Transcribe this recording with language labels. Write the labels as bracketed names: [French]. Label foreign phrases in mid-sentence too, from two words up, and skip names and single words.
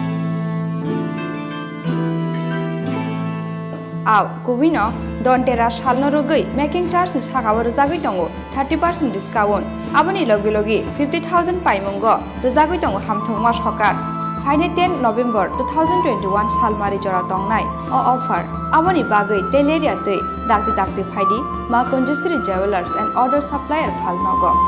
[Bodo] आव कुबिनो दन्तेरा सालनो रगै [English] making charge [Bodo] नि सागाव रुजागै दङ 30% डिस्काउन्ट आबनि लगे लगे 50,000 पाइमंग रुजागै दङ हामथं मास हकाक फाइने 10 नभेम्बर 2021 सालमारि जरा दंनाय अ अफार आबनि बागै तेलेरिया दै दागते दागते फाइदि मा कुंजश्री ज्वेलर्स एंड ऑर्डर सप्लायर फालनग